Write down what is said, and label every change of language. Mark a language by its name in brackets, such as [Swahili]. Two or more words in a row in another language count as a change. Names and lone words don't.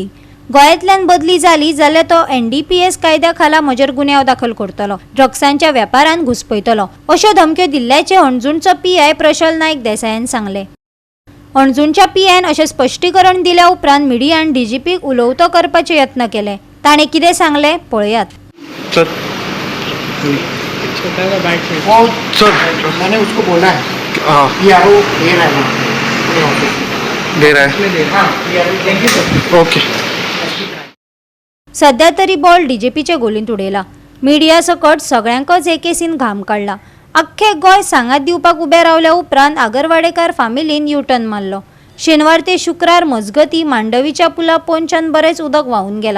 [Konkani] गोंयांतल्यान बदली जाली जाल्यार तो एनडीपीएस कायद्या खाला म्हजेर गुन्यांव दाखल करतलो. ड्रग्सांच्या वेपारान घुसपयतलो अश्यो धमक्यो दिल्ल्याचे अणजुणचो पीआय प्रशल नायक देसायान सांगले. अणजुणच्या पीआयन अशें स्पश्टीकरण दिल्या उपरांत मिडियान डीजीपीक उलोवतो करपाचे यत्न केले. ताणें कितें सांगलें पळयात. [Hindi] मैंने उसको बोला है कि यार वो दे रहा है ओके. [Konkani] सध्या तरी बॉल डीजीपीचे गोलींत उडयला. मिडिया सकट सगळ्यांकच हे केसीन घाम काडला. अख्खे गोंय सांगात दिवपाक उबे रावल्या उपरांत आगरवाडेकार फामिलीन युटर्न मारलो. शेनवार ते शुक्रार मजगती मांडवीच्या पुला पोंच्यान बरेच उदक व्हांवून गेला.